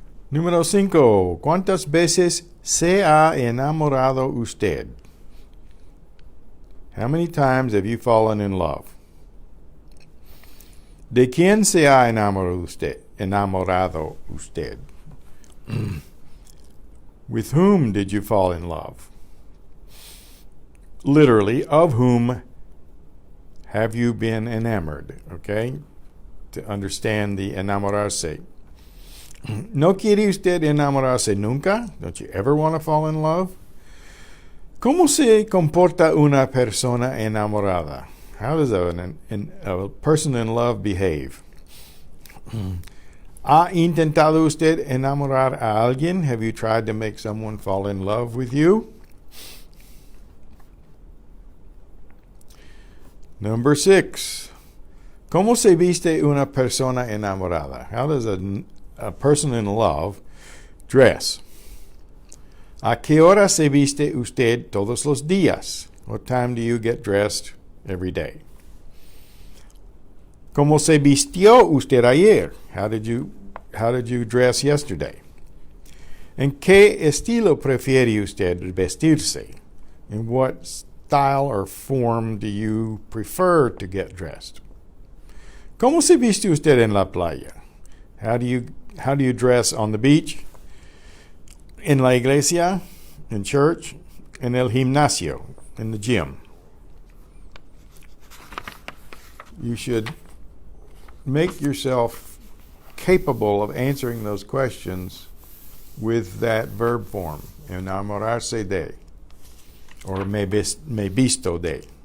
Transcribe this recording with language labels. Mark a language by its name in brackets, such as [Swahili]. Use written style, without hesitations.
[Spanish] Número 5. ¿Cuántas veces se ha enamorado usted? [English] How many times have you fallen in love? [Spanish] ¿De quién se ha enamorado usted? [English] With whom did you fall in love? Literally, of whom have you been enamored? Okay? To understand the enamorarse. [Spanish] ¿No quiere usted enamorarse nunca? [English] Don't you ever want to fall in love? [Spanish] ¿Cómo se comporta una persona enamorada? [English] How does a person in love behave? [Spanish] ¿Ha intentado usted enamorar a alguien? [English] Have you tried to make someone fall in love with you? Number 6. [Spanish] ¿Cómo se viste una persona enamorada? [English] How does a person in love dress? [Spanish] ¿A qué hora se viste usted todos los días? [English] What time do you get dressed every day? [Spanish] ¿Cómo se vistió usted ayer? [English] How did you dress yesterday? [Spanish] ¿En qué estilo prefiere usted vestirse? [English] In what style or form do you prefer to get dressed? [Spanish] ¿Cómo se viste usted en la playa? [English] How do you dress on the beach? [Spanish] En la iglesia, [English] in church, [Spanish] en el gimnasio, [English] in the gym. You should make yourself capable of answering those questions with that verb form, enamorarse de, or [Spanish] me visto de.